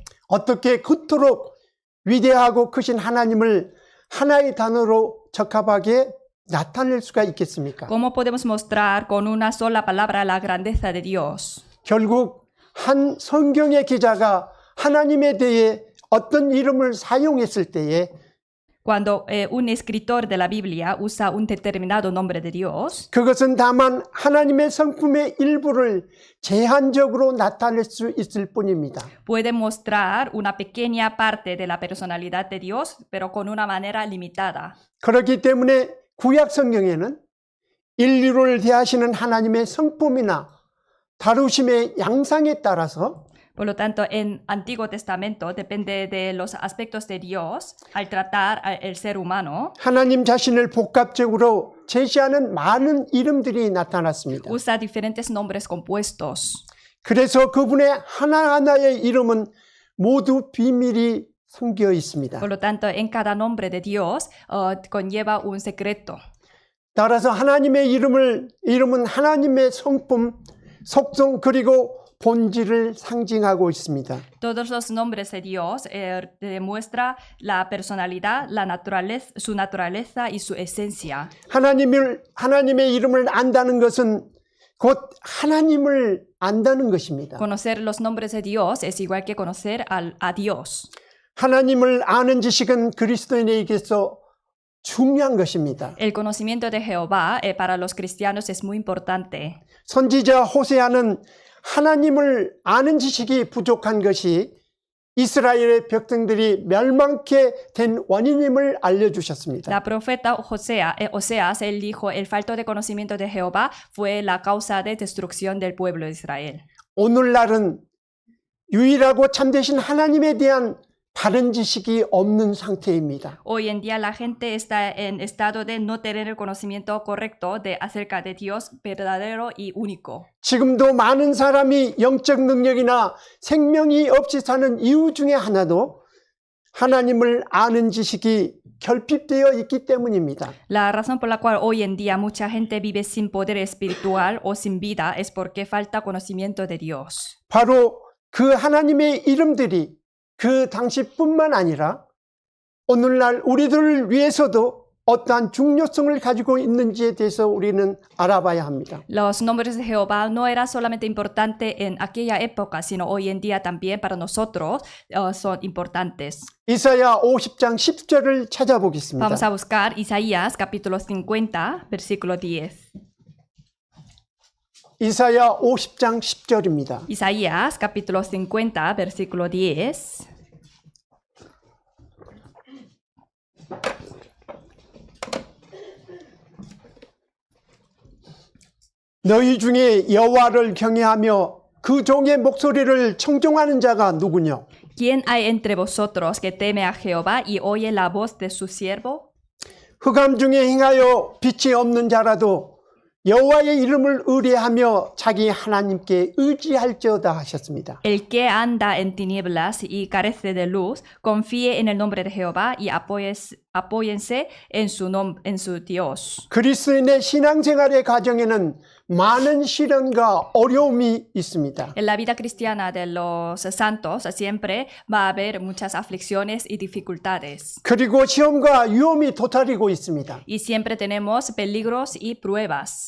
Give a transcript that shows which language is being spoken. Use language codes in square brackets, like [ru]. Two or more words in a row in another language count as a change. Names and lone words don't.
[ko] 어떻게 그토록 위대하고 크신 하나님을 하나의 단어로 적합하게 나타낼 수가 있겠습니까? [es] ¿Cómo podemos mostrar con una sola palabra la grandeza de Dios? [ko] 결국 한 성경의 기자가 하나님에 대해 어떤 이름을 사용했을 때에 [es] Cuando un escritor de la Biblia usa un determinado nombre de Dios, [ko] 그것은 다만 하나님의 성품의 일부를 제한적으로 나타낼 수 있을 뿐입니다. [es] puede mostrar una pequeña parte de la personalidad de Dios, pero con una manera limitada. [ko] 그렇기 때문에 구약 성경에는 인류를 대하시는 하나님의 성품이나 다루심의 양상에 따라서 [es] Por lo tanto, en Antiguo Testamento depende de los aspectos de Dios al tratar al ser humano. [ko] 하나님 자신을 복합적으로 제시하는 많은 이름들이 나타났습니다. [es] Usa diferentes nombres compuestos. [ko] 그래서 그분의 하나하나의 이름은 모두 비밀이 숨겨 있습니다. [es] Por lo tanto, en cada nombre de Dios conlleva un secreto. [ko] 따라서 하나님의 이름은 하나님의 성품, 속성 그리고 본질을 상징하고 있습니다. [es] Todos los nombres de Dios demuestra la personalidad, su naturaleza y su esencia. [ko] 하나님의 이름을 안다는 것은 곧 하나님을 안다는 것입니다. [es] Conocer los nombres de Dios es igual que conocer a Dios. [ko] 하나님을 아는 지식은 그리스도인에게서 중요한 것입니다. [es] El conocimiento de Jehová para los cristianos es muy importante. [ko] 선지자 호세아는 하나님을 아는 지식이 부족한 것이 이스라엘의 백성들이 멸망케 된 원인임을 알려주셨습니다. [es] La profeta Oseas, él dijo, el falto de conocimiento de Jehová fue la causa de destrucción del pueblo de Israel. [ko] 오늘날은 유일하고 참되신 하나님에 대한 바른 지식이 없는 상태입니다. [es] Hoy en día la gente está en estado de no tener el conocimiento correcto acerca de Dios verdadero y único. [ko] 지금도 많은 사람이 영적 능력이나 생명이 없이 사는 이유 중에 하나도 하나님을 아는 지식이 결핍되어 있기 때문입니다. [es] La razón por la cual hoy en día mucha gente vive sin poder espiritual o sin vida es porque falta conocimiento de Dios. [ko] 바로 그 하나님의 이름들이 그 당시뿐만 아니라 오늘날 우리들을 위해서도 어떠한 중요성을 가지고 있는지에 대해서 우리는 알아봐야 합니다. [es] Los nombres de Jehová no era solamente importante en aquella época, sino hoy en día también para nosotros son importantes. [ko] 이사야 50장 10절을 찾아보겠습니다. [es] Vamos a buscar Isaías capítulo 50, versículo 10. [ko] 이사야 50장 10절입니다. [es] Isaías capítulo 50, versículo 10. [ko] 너희 중에 여호와를 경외하며 그 종의 목소리를 청종하는 자가 누구냐? [es] ¿Quién hay entre vosotros que teme a Jehová y oye la voz de su siervo? [ko] 흑암 중에 행하여 빛이 없는 자라도 여호와의 이름을 의뢰하며 자기 하나님께 의지할지어다 하셨습니다. [es] El que anda en tinieblas y carece de luz, confíe en el nombre de Jehová y apóyense en su Dios. [ko] 그리스도인의 신앙생활의 과정에는 많은 시련과 어려움이 있습니다. [es] En la vida cristiana de los santos siempre va a haber muchas aflicciones y dificultades. [ko] 그리고 시험과 위험이 도사리고 있습니다. [es] Y siempre tenemos peligros y pruebas.